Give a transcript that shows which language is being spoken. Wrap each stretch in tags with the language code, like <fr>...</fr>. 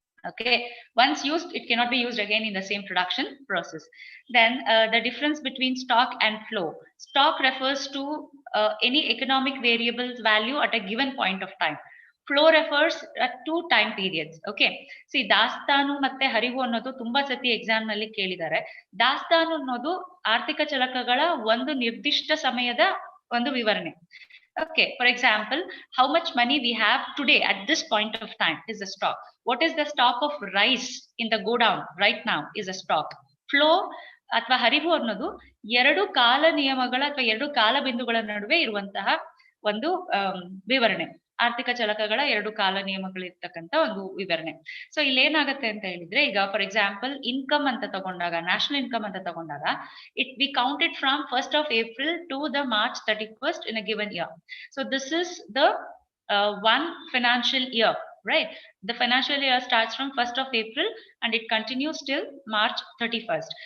<en>Okay, once used, it cannot be used again in the same production process. Then the difference between stock and flow. Stock refers to any economic variable's value at a given point of time. Flow refers to time periods.</en> <kn>Okay, see, ದಾಸ್ತಾನು ಮತ್ತೆ ಹರಿವು ಅನ್ನೋದು ತುಂಬಾ ಸತಿ exam ನಲ್ಲಿ ಕೇಳಿದ್ದಾರೆ. ದಾಸ್ತಾನು ಅನ್ನೋದು ಆರ್ಥಿಕ ಚಲಕಗಳ ಒಂದು ನಿರ್ದಿಷ್ಟ ಸಮಯದ ಒಂದು ವಿವರಣೆ.</kn> <en>Okay, for example, how much money we have today at this point of time is a stock. What is the stock of rice in the godown right now is a stock.</en> <kn>Flow ಅಥವಾ ಹರಿವು ಅನ್ನೋದು ಎರಡು ಕಾಲ ನಿಯಮಗಳ ಅಥವಾ ಎರಡು ಕಾಲ ಬಿಂದುಗಳ ನಡುವೆ ಇರುವಂತಹ ಒಂದು ವಿವರಣೆ. ಆರ್ಥಿಕ ಚಲಕಗಳ ಎರಡು ಕಾಲ ನಿಯಮಗಳಿರ್ತಕ್ಕಂಥ ಒಂದು ವಿವರಣೆ. ಸೊ ಇಲ್ಲಿ ಏನಾಗುತ್ತೆ ಅಂತ ಹೇಳಿದ್ರೆ, ಈಗ ಫಾರ್ ಎಕ್ಸಾಂಪಲ್ ಇನ್ಕಮ್ ಅಂತ ತಗೊಂಡಾಗ, ನ್ಯಾಷನಲ್ ಇನ್ಕಮ್ ಅಂತ ತಗೊಂಡಾಗ,</kn> <en>we count it from 1st of April to the March 31st in a given year. So this is the one financial year, right? The financial year starts from 1st of April and it continues till March 31st.</en>